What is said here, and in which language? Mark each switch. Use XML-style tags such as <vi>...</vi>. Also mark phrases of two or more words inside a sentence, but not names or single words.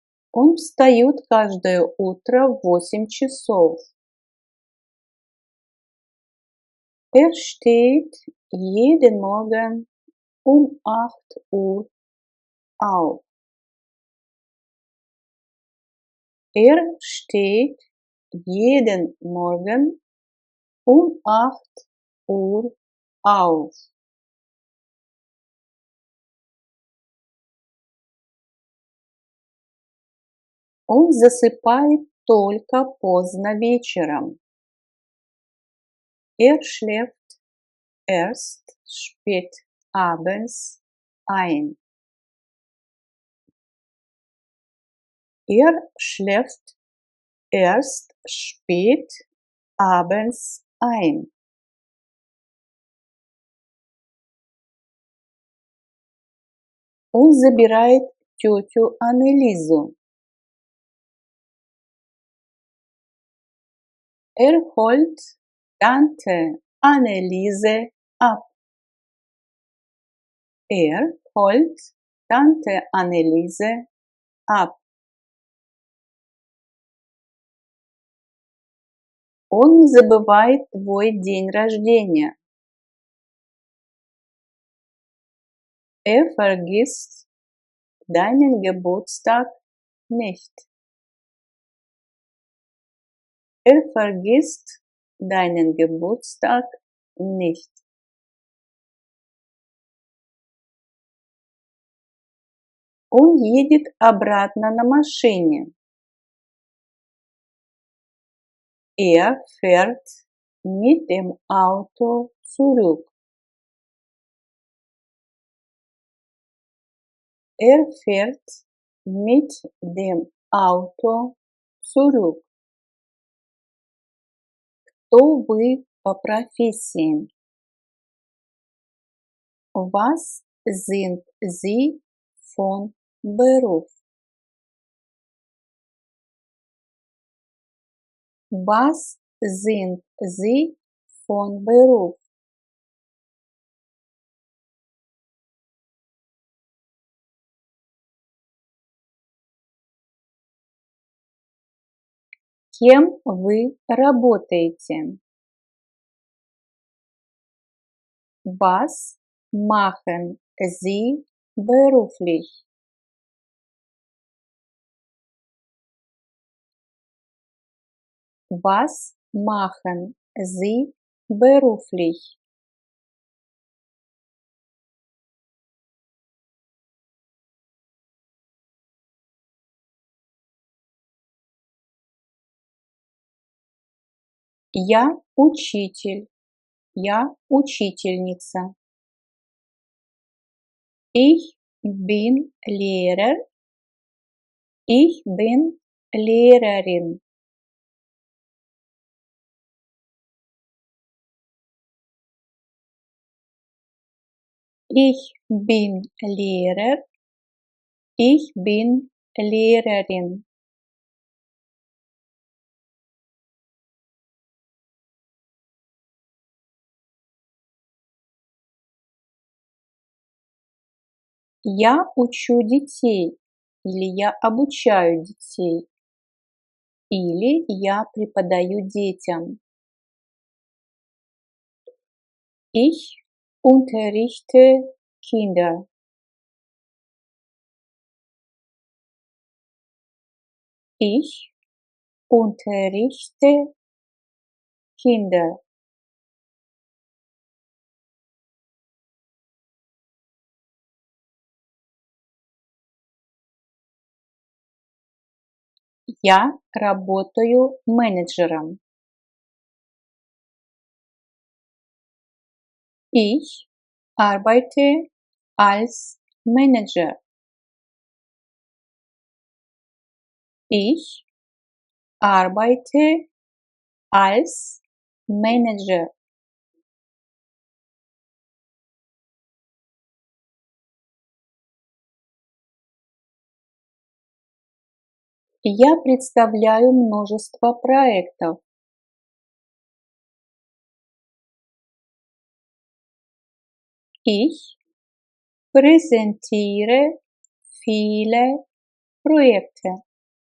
<ru>Он встает каждое утро в 8 часов.</ru> <de>Steht jeden Morgen um 8 Uhr auf. Steht jeden Morgen um 8 Uhr auf.</de> <ru>Он засыпает только поздно вечером.</ru> <de>Schläft erst spät abends ein. Schläft erst spät abends ein.</de> <ru>Он забирает тетю Аннелизу.</ru> <de>Holt Tante Anneliese ab. Holt Tante Anneliese ab.</de> <ru>Он не забывает твой день рождения.</ru> <de>Vergisst deinen Geburtstag nicht. Vergisst deinen Geburtstag nicht.</de> <ru>Он едет обратно на машине.</ru> <de>Fährt mit dem Auto zurück. Fährt mit dem Auto zurück.</de> <ru>Кто вы по профессии?</ru> <de>Was sind Sie von Beruf? Was sind Sie von Beruf?</de> <ru>Кем вы работаете?</ru> <de>Was machen Sie beruflich? Was machen Sie beruflich?</de> <ru>Я учитель. Я учительница.</ru> <de>Ich bin Lehrer. Ich bin Lehrerin. Ich bin Lehrer. Ich bin Lehrerin.</de> <ru>Я учу детей. Или я обучаю детей. Или я преподаю детям.</ru> <de>Ich unterrichte Kinder. Ich unterrichte Kinder.</de> <ru>Я работаю менеджером.</ru> <de>Ich arbeite als Manager. Ich arbeite als Manager.</de> <ru>Я представляю множество проектов.</ru> <de>Ich präsentiere viele Projekte.</de>